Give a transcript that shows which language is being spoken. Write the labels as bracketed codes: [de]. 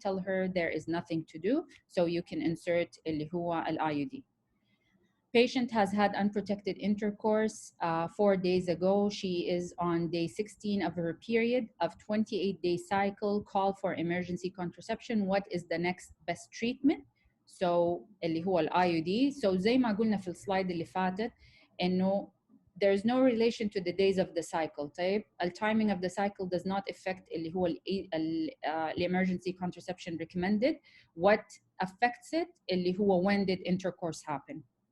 [en] Tell her there is nothing to do, so you can insert [ar] اللي هو [en] ال IUD. Patient has had unprotected intercourse 4 days ago. She is on day 16 of her period of 28-day cycle. Call for emergency contraception. What is the next best treatment? So [ar] اللي هو [en] ال IUD. [ar] So زي ما قلنا في السلايد اللي فاتت إنه [en] there's no relation to the days of the cycle. [ar] طيب [en] the timing of the cycle does not affect [ar] اللي هو [en] the emergency contraception recommended. What affects it [ar] اللي هو [en] when did intercourse happen.